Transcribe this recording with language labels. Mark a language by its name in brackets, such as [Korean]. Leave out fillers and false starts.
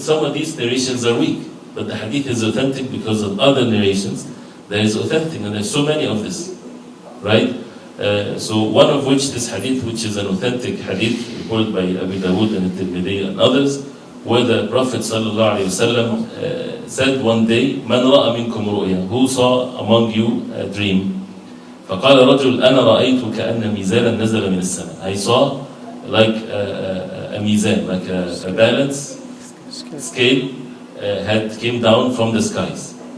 [English] Some of these narrations are weak, but the hadith is authentic because of other narrations that is authentic, and there's so many of this, right? So one of which, this hadith, which is an authentic hadith reported by Abu Dawud and Tirmidhi and others, where the Prophet ﷺ said one day, [Arabic] "Man ra'a minkum ru'ya," [English] who saw among you a dream? [Arabic] فقال رجل أنا رأيت كأن ميزانا نزل من السماء. [English] I saw like a mizan, like a balance scale had came down from the skies.